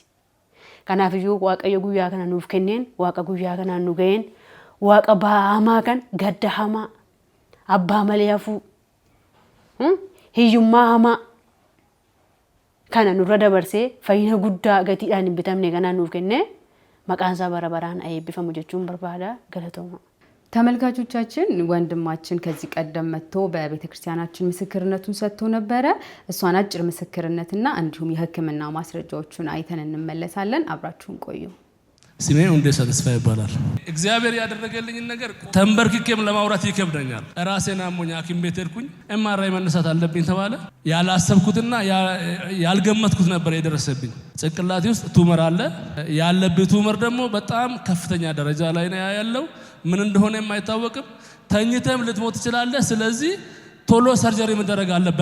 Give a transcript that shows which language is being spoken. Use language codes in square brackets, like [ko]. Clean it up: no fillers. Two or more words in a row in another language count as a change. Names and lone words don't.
[om] Kanaafiyyuu waaqayyo guyyaa kana nuuf kenneen, waaqa guyyaa kanaan nu ga'een, waaqa ba'aa hamaa kan gadda hamaa, abbaa malee hafuu, hiyyummaa hamaa kana nurra dabarsee fayyina guddaa gatiidhaan hin bitamne kanaan nuuf kennee maqaan isaa bara baraan eebbifamu jechuun barbaada. Galatooma. [am] ተመልካቾቻችን ወንድማችን ከዚህ ቀደም መጥቶ በቤተክርስቲያናችን ምስክርነቱን ሰጥቶ ነበረ። እሷን አጭር ምስክርነትና እንዲሁም የሕክምና ማስረጃዎቹን አይተን እንመለሳለን። አብራችሁን ቆዩ። ስሜ ሁንዴሳ ተስፋ ይባላል። እግዚአብሔር ያደረገልኝ ነገር ተንበርክኬም ለማውራት ይከብደኛል። ራሴን አሞኝ ሐኪም ቤት ሄድኩኝ። ኤምአርአይ መነሳት አለብኝ ተባለ። ያላሰብኩትና ያልገመትኩት ነበር የደረሰብኝ። ጭንቅላቴ ውስጥ ቱመር አለ። ያለብኝ ቱመር ደግሞ በጣም ከፍተኛ ደረጃ ላይ ነው ያለው። ምን እንደሆነ የማይታወቅም። ተኝተም ልትሞት ትችላለህ። ስለዚህ ቶሎ ሰርጀሪ መደረግ አለብህ